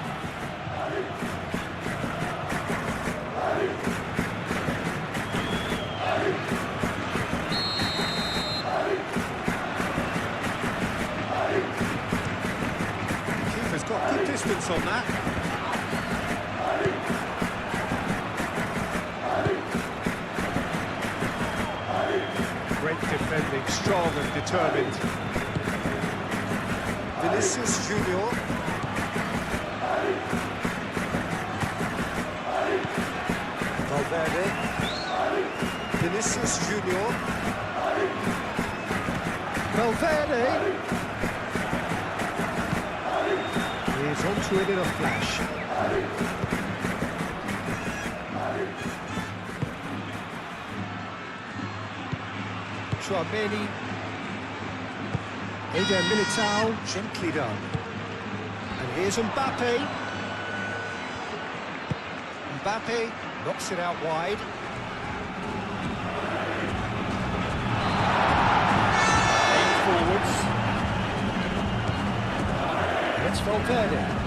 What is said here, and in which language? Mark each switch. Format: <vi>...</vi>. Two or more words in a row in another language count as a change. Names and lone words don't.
<en>Keeper's got good distance on that. Great defending, strong and determined. Vinicius Junior. Valverde. Vinicius Junior. Valverde. He's onto it in a flash. Tchouameni. Eder Militao, gently done. And here's Mbappe. Mbappe knocks it out wide. Aim forwards. And it's Valverde.</en>